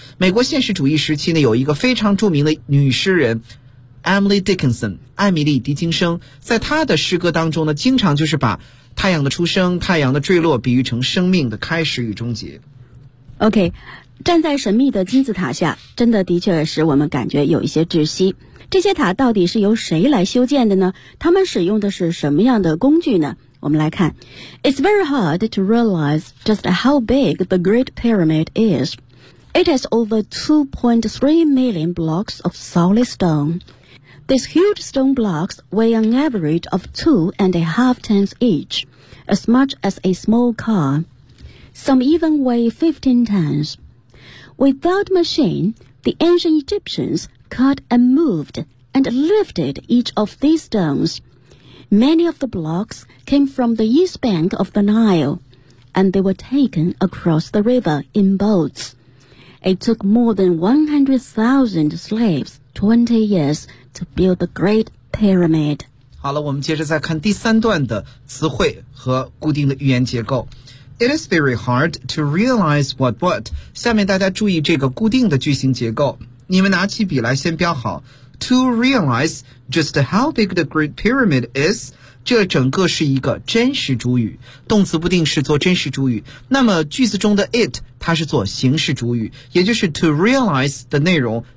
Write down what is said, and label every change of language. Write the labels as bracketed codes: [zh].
[zh] 美国现实主义时期呢有一个非常著名的女诗人Emily Dickinson 艾米丽·狄金生，在她的诗歌当中呢经常就是把太阳的出生太阳的坠落比喻成生命的开始与终结。 OK， 站在神秘的金字塔下真的的确使我们感觉有一些窒息，这些塔到底是由谁来修建的呢？他们使用的是什么样的工具呢？我们来看 [en] It's very hard to realize just how big the Great Pyramid is. It has over 2.3 million blocks of solid stoneThese huge stone blocks weigh an average of 2.5 tons each, as much as a small car. Some even weigh 15 tons. Without machine, the ancient Egyptians cut and moved and lifted each of these stones. Many of the blocks came from the east bank of the Nile, and they were taken across the river in boats. It took more than 100,000 slaves 20 years. To build the Great Pyramid. [zh] 好了，我们接着再看第三段的词汇和固定的语言结构。 [en] It is very hard to realize what what. [zh] 下面大家注意这个固定的句型结构。你们拿起笔来先标好。 [en] To realize just how big the Great Pyramid is. [zh] 这整个是一个真实主语，动词不定式做真实主语。那么句子中的 it 它是做形式主语，也就是 to realize 的内容。